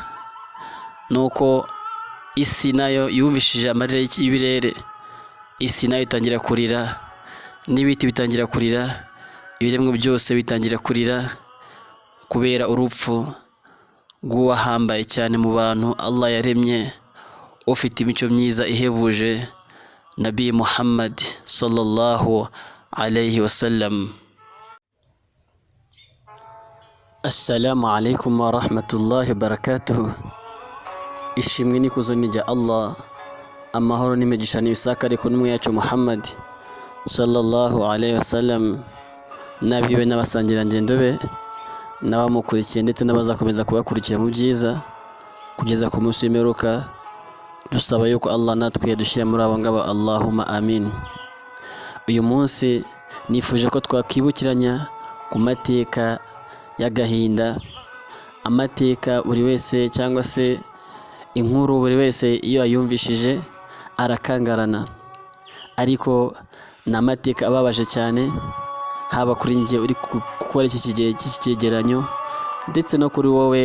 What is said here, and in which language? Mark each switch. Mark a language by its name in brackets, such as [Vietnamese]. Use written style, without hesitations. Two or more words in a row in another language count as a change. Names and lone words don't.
[Kinyarwanda] Nuko isi nayo yumvishije amarira y'ibirere, isi nayo itangira kurira, n'ibiti bitangira kurira, ibiremwa byose bitangira kurira kubera urupfu rw'uwahambaye cyane mu bantu Allah yaremye, ufite imico myiza ihebuje, Nabi Muhammad [Arabic] صلى الله عليه وسلم. السلام عليكم ورحمة الله وبركاته. [Kinyarwanda] Ishimwe n'ikuzo ni rya Allah, amahoro n'imigisha n'ibisakare ku ntumwa yacu Muhammad [Arabic] صلى الله عليه وسلم, [Kinyarwanda] n'abiwe n'abasangirangendo be n'abamukurikiye ndetse n'abazakomeza kubakurikira mu byiza kugeza ku munsi w'imperuka. Dusaba yuko Allah natwe yadushyira muri abo ngabo, [Arabic] اللهم آمين. [Kinyarwanda] Uyu munsi nifuje ko twakibukiranya ku mateka y'agahinda, amateka buri wese cyangwa se inkuru buri wese iyo ayumvishije arakangarana, ariko ni amateka ababaje cyane, haba kuri njye uri gukora iki cyegeranyo ndetse no kuri wowe.